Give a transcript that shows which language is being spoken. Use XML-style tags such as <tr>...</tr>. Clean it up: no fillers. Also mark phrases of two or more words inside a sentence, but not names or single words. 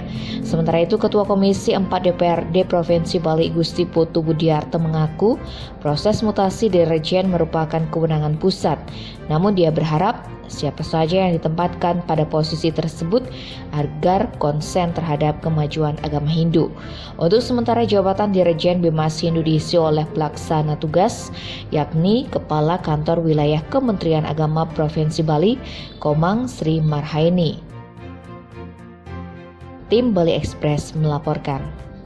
<id>Sementara itu, Ketua Komisi 4 DPRD Provinsi Bali Gusti Putu Budiarto mengaku proses mutasi dirjen merupakan kewenangan pusat. Namun dia berharap siapa saja yang ditempatkan pada posisi tersebut agar konsen terhadap kemajuan agama Hindu. Untuk sementara jabatan Dirjen Bimashindu diisi oleh pelaksana tugas, yakni Kepala Kantor Wilayah Kementerian Agama Provinsi Bali, Komang Sri Marhaini. Tim Bali Express melaporkan.</id>